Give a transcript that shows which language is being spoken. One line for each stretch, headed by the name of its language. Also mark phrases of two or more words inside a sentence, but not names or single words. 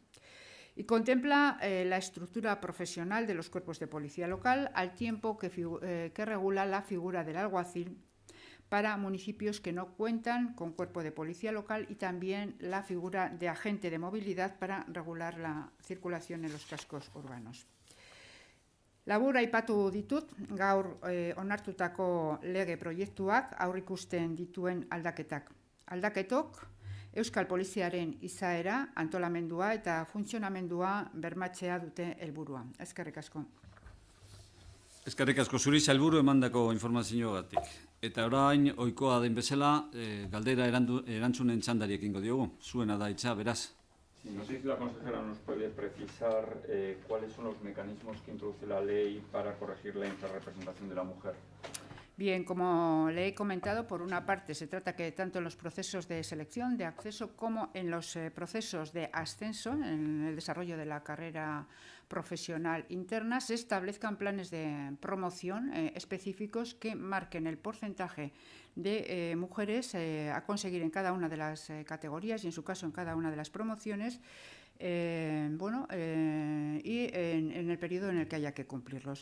Spanish: Y contempla la estructura profesional de los cuerpos de policía local, al tiempo que regula la figura del alguacil para municipios que no cuentan con cuerpo de policía local y también la figura de agente de movilidad para regular la circulación en los cascos urbanos.
Basque: Labur aipatu ditut gaur onartutako lege proiektuak aurrikusten dituen aldaketak. Aldaketok Euskal Poliziaren izaera, antolamendua eta funtzionamendua bermatzea dute helburua. Eskerrik asko. Eskerrik asko zuri sailburu emandako informazioagatik. Eta orain ohikoa den bezala galdera erantzunen txandari ekingo diogu. Zuena da hitza, beraz.
Spanish: Sí, no sé si la consejera nos puede precisar cuáles son los mecanismos que introduce la ley para corregir la infrarrepresentación de la mujer. Bien, como le he comentado, por una parte se trata que tanto en los procesos de selección, de acceso, como en los procesos de ascenso, en el desarrollo de la carrera profesional interna, se establezcan planes de promoción específicos que marquen el porcentaje de mujeres a conseguir en cada una de las categorías y, en su caso, en cada una de las promociones, y en el periodo en el que haya que cumplirlos.